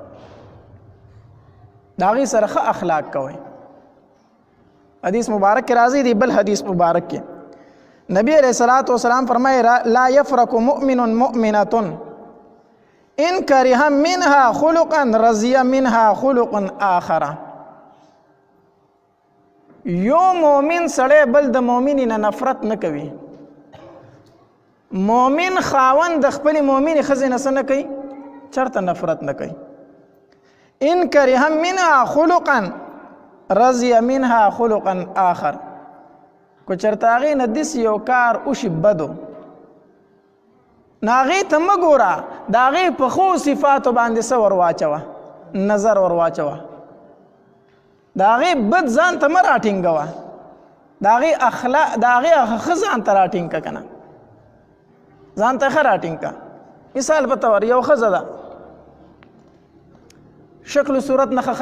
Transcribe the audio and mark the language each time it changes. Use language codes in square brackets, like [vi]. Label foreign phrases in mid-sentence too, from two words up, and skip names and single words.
[ps] د هغې سره ښه اخلاق کوئ حدیث مبارک کې راځي دی بل حدیث مبارک کې نبی [ar] علیہ الصلوۃ والسلام [ps] فرمائے [ar] لا يفرق مؤمن مؤمنة ان کرہ منها خلقا رضی منها خلق آخر [ps] یو مومن سړی بل د مومنی نه نفرت نه کوي مومن خاوند د خپل مومن ښځې نه څه نه کوي چرته نفرت نه کوي [ar] ان کرہ منها خلقا رضی منها خلقا آخر [ps] کو چرته هغې نه داسې یو کار وشي بدو نو هغې ته مه ګوره د هغې په ښو صفاتو باندې څه ور واچوه نظر ور واچوه د هغې بد ځان ته مه راټینګوه د هغې اخلاق د هغې ښه ځان ته راټینګ که که نه ځان ته ښه راټینګ که مثال په طور یو ښځه ده شکل و صورت نه ښه